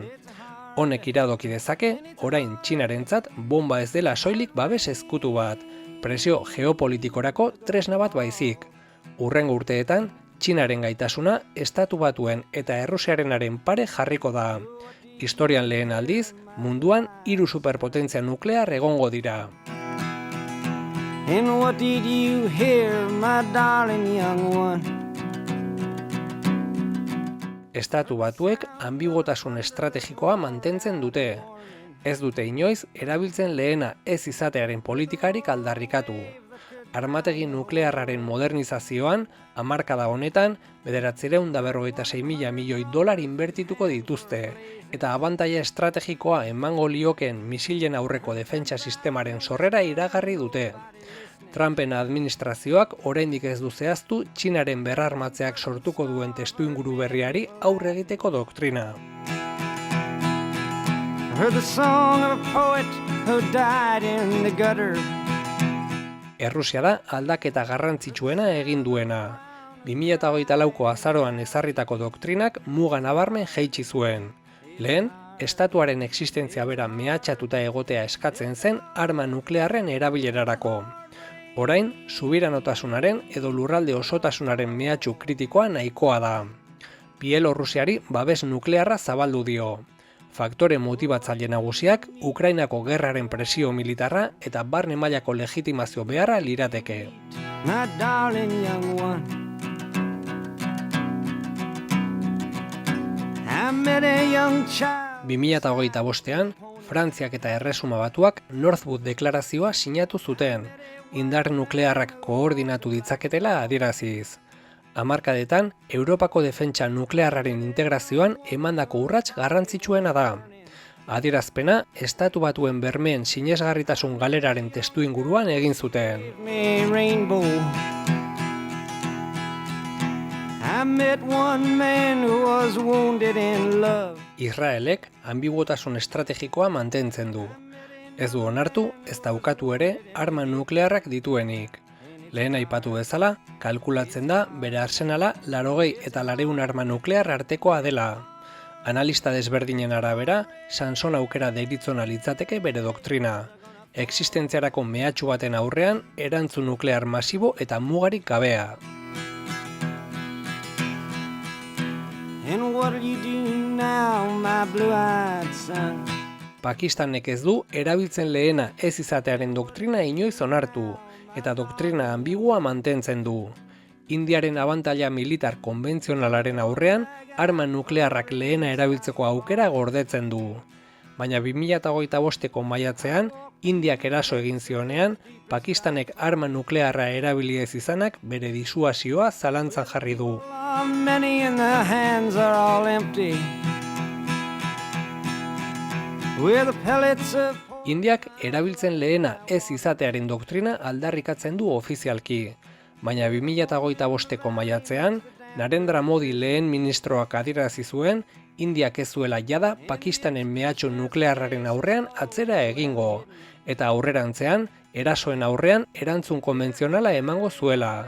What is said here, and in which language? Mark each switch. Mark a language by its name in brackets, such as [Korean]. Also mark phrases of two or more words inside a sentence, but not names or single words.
[Basque] Honek iradoki dezake, orain Txinarentzat bomba ez dela soilik babes ezkutu bat, presio geopolitikorako tresna bat baizik. Hurrengo urteetan, Txinaren gaitasuna Estatu Batuen eta Errusiarenaren pare jarriko da. Historian lehen aldiz, munduan 3 superpotentzia nuklear egongo dira. [English] And what did you hear, my darling young one? [Basque] Estatu Batuek anbiguotasun estrategikoa mantentzen dute. Ez dute inoiz erabiltzen lehena ez izatearen politikarik aldarrikatu. Armategi nuklearraren modernizazioan, hamarkada honetan, 956.000 milioi dolar inbertituko dituzte, eta abantaila estrategikoa emango liokeen misilen aurreko defentsa sistemaren sorrera iragarri dute. Trumpen administrazioak oraindik ez du zehaztu Txinaren berrarmatzeak sortuko duen testuinguru berriari aurre egiteko doktrina. [English] I heard the song of a poet who died in the gutter. [Basque] Errusia da aldaketa garrantzitsuena egin duena. 2024ko azaroan ezarritako doktrinak muga nabarmen jaitsi zuen. Lehen, estatuaren existentzia bera mehatxatuta egotea eskatzen zen arma nuklearren erabilerarako. Orain, subiranotasunaren edo lurralde osotasunaren mehatxu kritikoa nahikoa da. Bielorrusiari babes nuklearra zabaldu dio. Faktore motibatzaile nagusiak Ukrainako gerraren presio militarra eta barne mailako legitimazio beharra lirateke. [English] My darling young one. I met a young child. [Basque] 2025ean, Frantziak eta Erresuma Batuak Northwood deklarazioa sinatu zuten, indar nuklearrak koordinatu ditzaketela adieraziz. Hamarkadetan, Europako defentsa nuklearraren integrazioan emandako urrats garrantzitsuena da. Adierazpena, Estatu Batuen bermeen sinesgarritasun galeraren testuinguruan egin zuten. [English] Me rainbow. I met one man who was wounded in love. [Basque] Israelek anbiguotasun estrategikoa mantentzen du. Ez du onartu, ez daukatu ere, arma nuklearrak dituenik. Lehen aipatu bezala, kalkulatzen da bere arsenala 80 eta 200 arma nuklear artekoa dela. Analista desberdinen arabera, Sanson aukera deritzona litzateke bere doktrina. Existentziarako mehatxu baten aurrean, erantzun nuklear masibo eta mugarik gabea. [English] And what'll you do now, my blue-eyed son? [Basque] Pakistanek ez du erabiltzen lehena ez izatearen doktrina inoiz onartu, eta doktrina ambigua mantentzen du. Indiaren abantaila militar konbentzionalaren aurrean, arma nuklearrak lehena erabiltzeko aukera gordetzen du. Baina 2025ko maiatzean, Indiak eraso egin zionean, Pakistanek arma nuklearra erabili ez izanak bere disuasioa zalantzan jarri du. [English] Many in the hands are all empty. Where the pellets of [Basque] Indiak erabiltzen lehena ez izatearen doktrina aldarrikatzen du ofizialki, baina 2025ko maiatzean, Narendra Modi lehen ministroak adierazi zuen, Indiak ez zuela jada Pakistanen mehatxu nuklearraren aurrean atzera egingo, eta aurrerantzean, erasoen aurrean erantzun konbentzionala emango zuela.